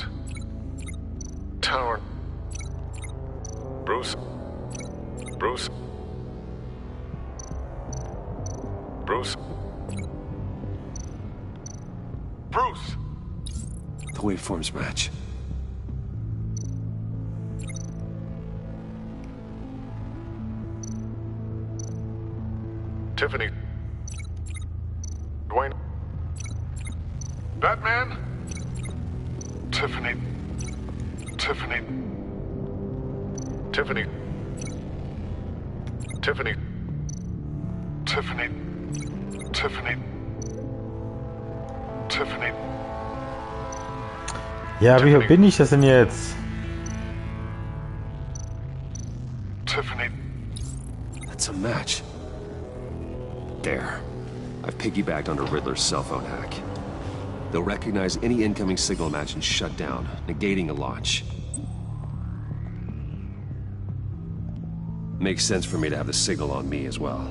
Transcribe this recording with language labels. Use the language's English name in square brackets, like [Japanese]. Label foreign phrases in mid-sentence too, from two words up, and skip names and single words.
[English] Tower. Bruce. Bruce. Bruce. Bruce! The waveforms match. Tiffany. Dwayne. Batman? Tiffany. Tiffany. Tiffany. Tiffany. Tiffany. Tiffany. Tiffany. [German] Ja, wie bin ich das denn jetzt? [English] Tiffany. That's a match. There. I've piggybacked onto Riddler's cell phone hack. They'll recognize any incoming signal match and shut down, negating a launch. Makes sense for me to have the signal on me as well.